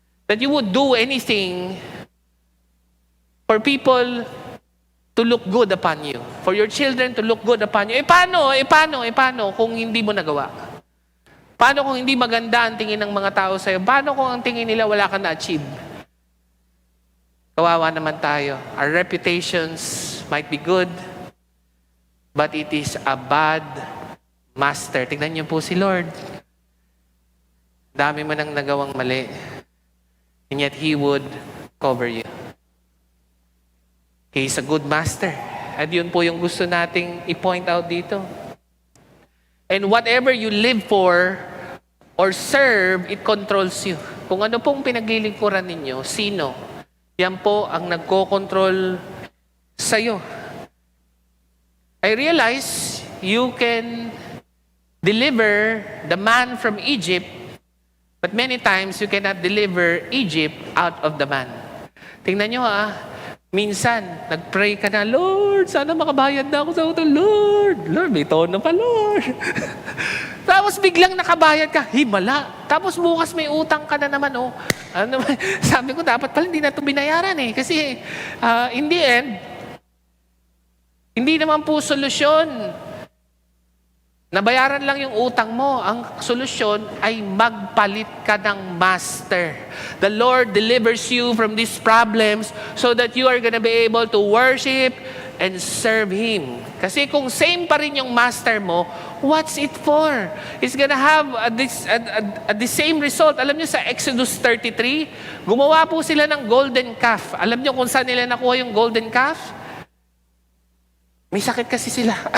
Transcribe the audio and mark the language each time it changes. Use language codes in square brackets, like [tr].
[en] That you would do anything for people to look good upon you. For your children to look good upon you. [tl] Paano kung hindi mo nagawa? Paano kung hindi maganda ang tingin ng mga tao sa'yo? Paano kung ang tingin nila wala ka na-achieve? Kawawa naman tayo. [en] Our reputations might be good, but it is a bad master. [tl] Tingnan niyo po si Lord. Dami mo nang nagawang mali. [en] And yet He would cover you. He is a good master. [tl] At yun po yung gusto nating i-point out dito. [en] And whatever you live for or serve, it controls you. [tl] Kung ano pong pinaglilingkuran ninyo, sino? Yan po ang nagko-control sa'yo. [en] I realize you can deliver the man from Egypt, but many times you cannot deliver Egypt out of the man. [tl] Tingnan nyo minsan, nag-pray ka na, Lord, sana makabayad na ako sa utang. Lord, may tono pa, Lord. Tapos biglang nakabayad ka, himala. Tapos bukas may utang ka na naman, sabi ko, dapat pala hindi na ito binayaran Kasi, [en] in the end, [tl] hindi naman po solusyon. Nabayaran lang yung utang mo. Ang solusyon ay magpalit ka ng master. [en] The Lord delivers you from these problems so that you are gonna be able to worship and serve Him. [tl] Kasi kung same pa rin yung master mo, [en] what's it for? It's gonna have the same result. [tl] Alam niyo sa Exodus 33, gumawa po sila ng golden calf. Alam niyo kung saan nila nakuha yung golden calf? May sakit kasi sila.